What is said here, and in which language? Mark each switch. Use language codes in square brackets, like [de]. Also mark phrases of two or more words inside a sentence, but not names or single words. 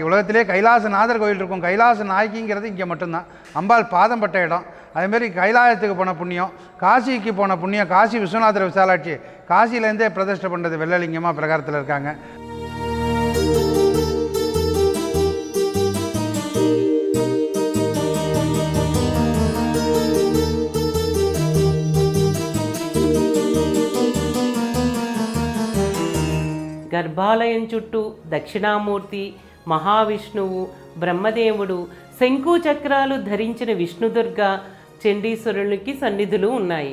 [ta] உலகத்திலே கைலாசநாதர் கோயில் இருக்கும். கைலாச நாயகிங்கிறது இங்கே மட்டும்தான். அம்பாள் பாதம் பட்ட இடம். அதேமாரி கைலாயத்துக்கு போன புண்ணியம், காசிக்கு போன புண்ணியம். காசி விஸ்வநாதர் விசாலாட்சி காசியிலேருந்தே பிரதிஷ்டை பண்ணுறது வெள்ளலிங்கமாக பிரகாரத்தில் இருக்காங்க. [te] గర్భాలయం చుట్టూ దక్షిణామూర్తి, మహావిష్ణువు, బ్రహ్మదేవుడు, శంకు చక్రాలు ధరించిన విష్ణుదుర్గ, చండీశ్వరునికి సన్నిధులు ఉన్నాయి.